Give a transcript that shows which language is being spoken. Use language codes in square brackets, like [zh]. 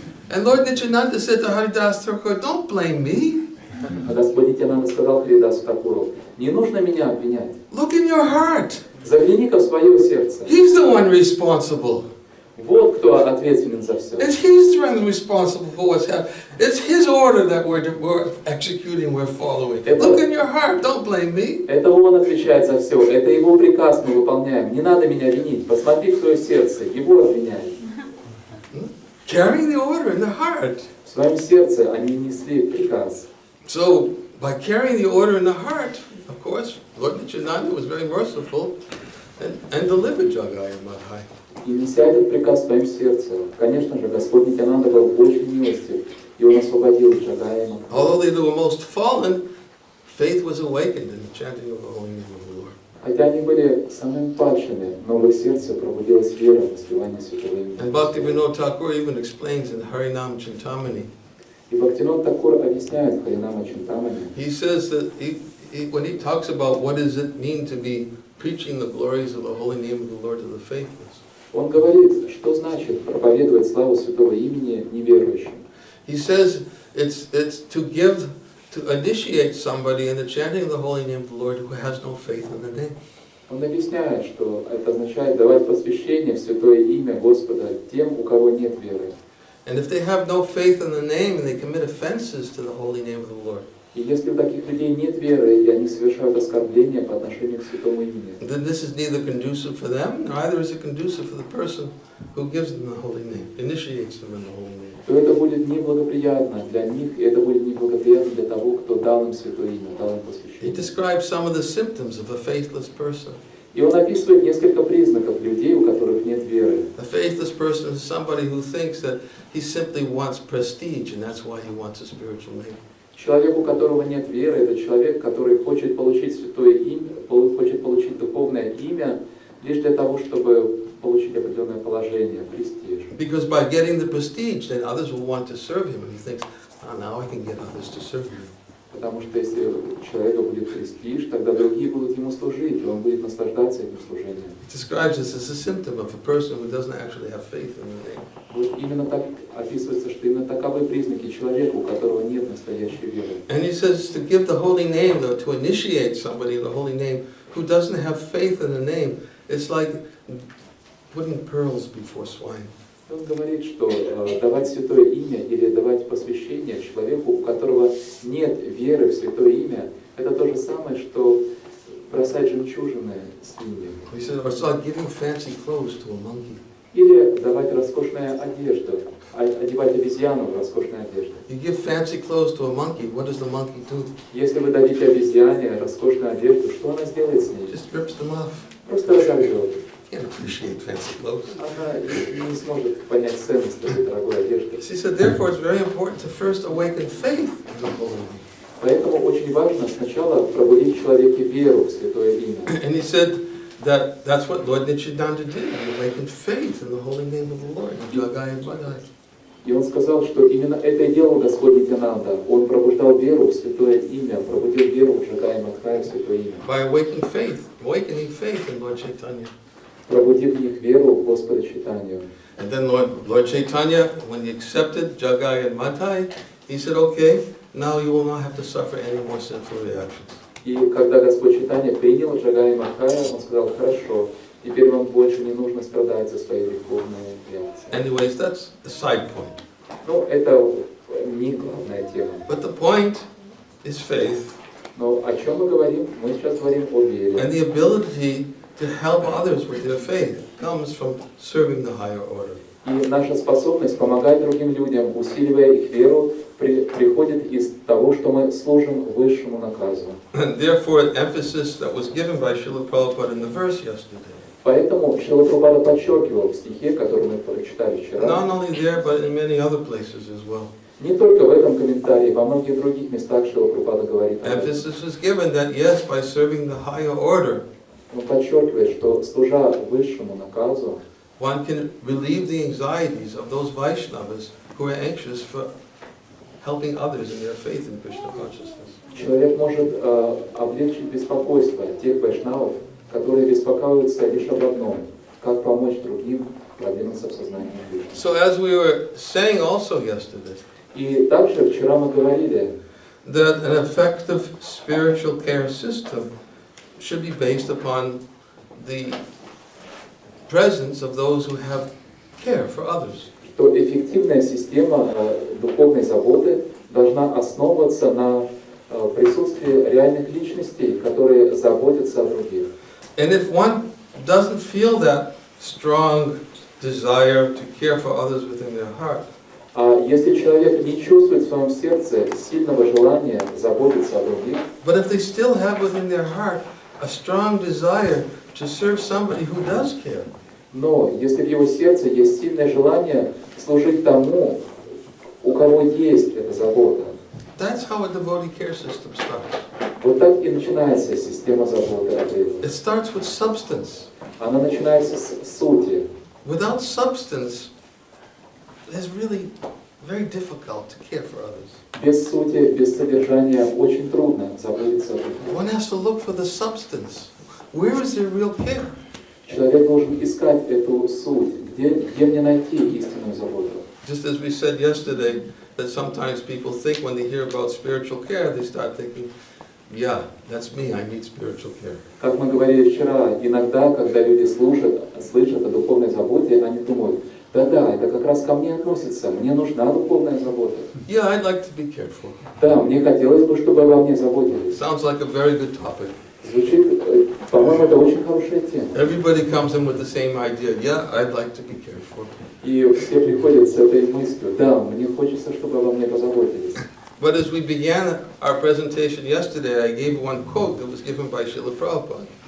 [en] And Lord Nityananda said to Haridas Thakur, don't blame me. [ru] А Господь Нитянанда сказал Харидасу Такуру, не нужно меня обвинять. [en] Look in your heart. [ru] Загляни-ка в свое сердце. [en] He's the one responsible. [ru] Вот кто ответственен за все. [en] He's the one responsible for what's happening. It's his order that we're executing, we're following. Look in your heart, don't blame me. [ru] Это он отвечает за все, это его приказ мы выполняем. Не надо меня винить, посмотри в свое сердце, его обвиняй. [en] Carrying the order in the heart. [ru] В своем сердце они несли приказ. [en] So, by carrying the order in the heart, of course, Lord Nityananda was very merciful and delivered Jagai and Madhai. [ru] И неся этот приказ в своем сердце, конечно же, Господь Нитянанда был очень милостив, и он освободил Джагая и Мадхая. [en] Although they were most fallen, faith was awakened in the chanting of the holy name of the Lord. [ru] Хотя они были самыми падшими, но в их сердце пробудилась вера в воспевание святого имени. [en] And Bhaktivinoda Thakur even explains in Harinam Chintamani. [ru] И Бхактивинода Такур объясняет в Харинама Чинтамани. [en] He says that when he talks about what does it mean to be preaching the glories of the holy name of the Lord to the faithless. [ru] Он говорит, что значит проповедовать славу святого имени неверующим. [en] He says it's to initiate somebody in the chanting of the holy name of the Lord who has no faith in the name. [ru] Он объясняет, что это означает давать посвящение в святое имя Господа тем, у кого нет веры. [en] And if they have no faith in the name and they commit offenses to the holy name of the Lord, [ru] И если у таких людей нет веры, и они совершают оскорбления по отношению к святому имени, [en] then this is neither conducive for them, neither is it conducive for the person who gives them the holy name, initiates them in the holy name. [ru] то это будет неблагоприятно для них, и это будет неблагоприятно для того, кто дал им святое имя, дал им [en] He [ru] посвящение. [en] describes some of the symptoms of a faithless person. [ru] И он описывает несколько признаков людей, у которых нет веры. [en] A faithless person is somebody who thinks that he simply wants prestige, and that's why he wants a spiritual name. [ru] Человек, у которого нет веры, это человек, который хочет получить святое имя, хочет получить духовное имя лишь для того, чтобы получить определенное положение, престиж. [en] Because by getting the prestige, then others will want to serve him, and he thinks, oh, now I can get others to serve me. [ru] Потому что если у человека будет престиж, тогда другие будут ему служить, и он будет наслаждаться этим служением. [en] It describes this as a symptom of a person who doesn't actually have faith in the name. [ru] Вот именно так описывается, что именно таковы признаки человека, у которого нет настоящей веры. [en] And he says to give the holy name, though, to initiate somebody in the holy name who doesn't have faith in the name, it's like putting pearls before swine. [ru] Он говорит, что давать святое имя или давать посвящение человеку, у которого нет веры в святое имя, это то же самое, что бросать жемчужины свиньям. [en] He said it's like giving fancy clothes to a monkey. [ru] Или давать роскошную одежду, одевать обезьяну в роскошную одежду. [en] You give fancy clothes to a monkey, what does the monkey do? [ru] Если вы дадите обезьяне роскошную одежду, что она сделает с ней? [en] Just rips them off. [ru] Просто разорвет. [en] Can't appreciate fancy clothes. [ru] Она не сможет понять ценность этой дорогой одежды. [en] She said, therefore, it's very important to first awaken faith in the holy name. [ru] Поэтому очень важно сначала пробудить в человеке веру в святое имя. [en] And he said that that's what Lord Nityananda did. He awakened faith in the holy name of the Lord, Jagai and Madhai. [ru] И он сказал, что именно это и делал Господь Нитянанда. Он пробуждал веру в святое имя, пробудил веру в Джагая и Мадхая в святое имя. [en] By awakening faith in Lord Chaitanya. [ru] пробудив в них веру в Господа Чайтанью. [en] And then Lord Chaitanya, when he accepted Jagai and Matai, he said, okay, now you will not have to suffer any more sinful reactions. [ru] И когда Господь Чайтанья принял Джагая и Махая, он сказал: хорошо, теперь вам больше не нужно страдать за свои греховные реакции. [en] Anyways, that's a side point. [ru] Ну, это не главная тема. [en] But the point is faith [ru] Но о чем мы говорим? Мы сейчас говорим о вере. [en] and the ability to help others with their faith comes from serving the higher order. [ru] И наша способность помогать другим людям, усиливая их веру, приходит из того, что мы служим высшему наказу. [en] And therefore, the emphasis that was given by Srila Prabhupada in the verse yesterday, [ru] Поэтому Шрила Прабхупада подчеркивал в стихе, который мы прочитали вчера, [en] not only there, but in many other places as well. [ru] не только в этом комментарии, во многих других местах Шрила Прабхупада говорит об этом. [en] Emphasis was given that yes, by serving the higher order, [ru] Он подчеркивает, что служа высшему наказу, [en] one can relieve the anxieties of those Vaishnavas who are anxious for helping others in their faith in Krishna consciousness. [ru] человек может облегчить беспокойство тех вайшнавов, которые беспокоятся лишь об одном: как помочь другим продвинуться в сознании Кришны. [en] So as we were saying also yesterday, [ru] И также вчера мы говорили, [en] that an effective spiritual care system should be based upon the presence of those who have care for others. [ru] что эффективная система духовной заботы должна основываться на присутствии реальных личностей, которые заботятся о других. [en] And if one doesn't feel that strong desire to care for others within their heart, [ru] А если человек не чувствует в своем сердце сильного желания заботиться о других, [en] but if they still have within their heart a strong desire to serve somebody who does care, [ru] но если в его сердце есть сильное желание служить тому, у кого есть эта забота, [en] that's how a devotee care system starts. [ru] вот так и начинается система заботы о преданных. [en] It starts with substance. [ru] Она начинается с сути. [en] Without substance, it's really very difficult to care for others. [ru] Без сути, без содержания очень трудно заботиться о других. [en] One has to look for the substance. Where is their real care? [ru] Человек должен искать эту суть, где мне найти истинную заботу. [en] Just as we said yesterday, that sometimes people think when they hear about spiritual care, they start thinking, yeah, that's me, I need spiritual care. [ru] Как мы говорили вчера, иногда, когда люди слышат о духовной заботе, они думают: да-да, это как раз ко мне относится, мне нужна духовная забота. [en] Yeah, I'd like to be cared for. [ru] Да, мне хотелось бы, чтобы обо мне заботились. [en] Sounds like a very good topic. [ru] Звучит, по-моему, это очень хорошая тема. [en] Everybody comes in with the same idea. Yeah, I'd like to be cared for. [ru] И все приходят с этой мыслью: да, мне хочется, чтобы обо мне позаботились. [en] But as we began our presentation yesterday, I gave one quote that was given by Srila Prabhupada.